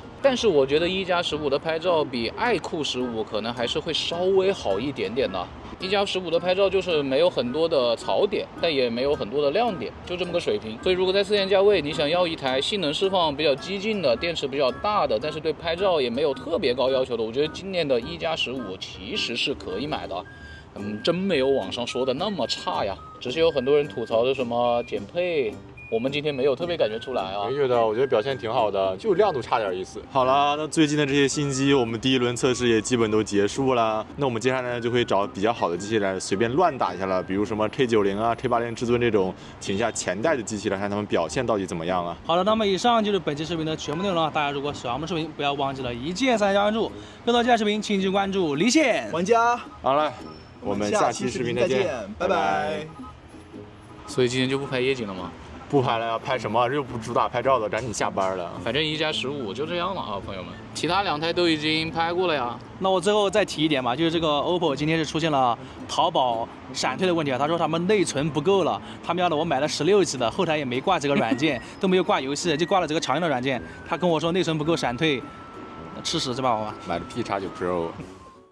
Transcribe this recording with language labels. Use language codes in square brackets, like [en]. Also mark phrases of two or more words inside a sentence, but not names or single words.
[zh] 但是我覺得1+15的拍照比愛酷15可能還是會稍微好一點點的。1+15的拍照就是沒有很多的槽點，但也沒有很多的亮點，就這麼個水平。所以如果在4000價位，你想要一台性能釋放比較激進的、電池比較大的，但是對拍照也沒有特別高要求的，我覺得今年的1+15其實是可以買的。真沒有網上說的那麼差呀，只是有很多人吐槽的什麼減配。我們今天沒有特別感覺出來啊，沒覺得，我覺得表現挺好的，就亮度差點意思。好了，那最近的這些新機，我們第一輪測試也基本都結束了。那我們接下來呢，就會找比較好的機器來隨便亂打一下了，比如什麼 K90啊、K80至尊這種，請一下前代的機器來看他們表現到底怎麼樣啊。好的，那麼以上就是本期視頻的全部內容了。大家如果喜歡我們視頻，不要忘記了一鍵三連關注。更多精彩視頻，請去關注離線玩家。好了，我們下期視頻再見，拜拜。所以今天就不拍夜景了嗎？不拍了呀，拍什麼？這又不主打拍照的，趕緊下班了。反正1+15就這樣了啊，朋友們。其他2台都已經拍過了呀。那我最後再提一點吧，就是這個 OPPO 今天是出現了淘寶閃退的問題啊。他說他們內存不夠了，他喵的我買了 16G 的，後台也沒掛這個軟件，都沒有掛遊戲，就掛了這個常用的軟件。他跟我說內存不夠閃退，吃屎這把娃娃。買了 P X9 Pro。